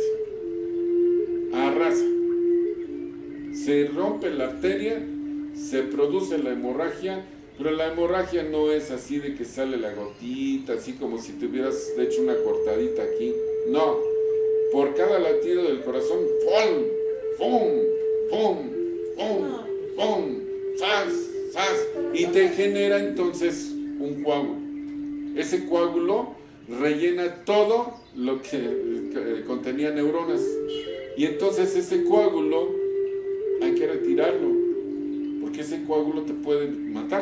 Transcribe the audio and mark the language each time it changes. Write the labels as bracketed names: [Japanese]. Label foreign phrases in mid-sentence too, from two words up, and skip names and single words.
[Spanish] Arrasa. Se rompe la arteria, se produce la hemorragia, pero la hemorragia no es así de que sale la gotita, así como si te hubieras hecho una cortadita aquí. No, por cada latido del corazón, ¡fum! ¡Fum! ¡Fum! ¡Fum! ¡Fum! ¡Sas! ¡Sas! Y te genera entonces un coágulo. Ese coágulo rellena todo lo que contenía neuronas. Y entonces ese coágulo hay que retirarlo, porque ese coágulo te puede matar.